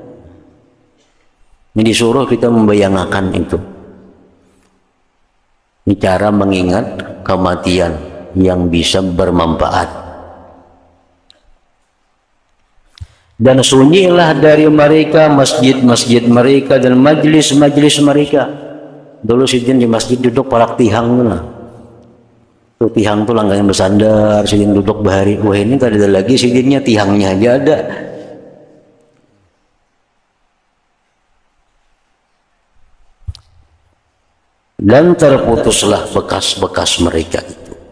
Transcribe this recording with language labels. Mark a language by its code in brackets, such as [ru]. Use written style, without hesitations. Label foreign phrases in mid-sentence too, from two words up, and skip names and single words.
[id] Ini disuruh kita membayangkan itu. Ini cara mengingat kematian yang bisa bermanfaat. Dan sunyilah dari mereka masjid-masjid mereka dan majlis-majlis mereka. [bjn] Dulu sidin di masjid duduk palak tihang lah. Tuh tihang tuh langgangan bersandar, sidin duduk bahari. Wah ini tak ada lagi sidinnya, tihangnya aja ada. [id] Dan terputuslah bekas-bekas mereka itu.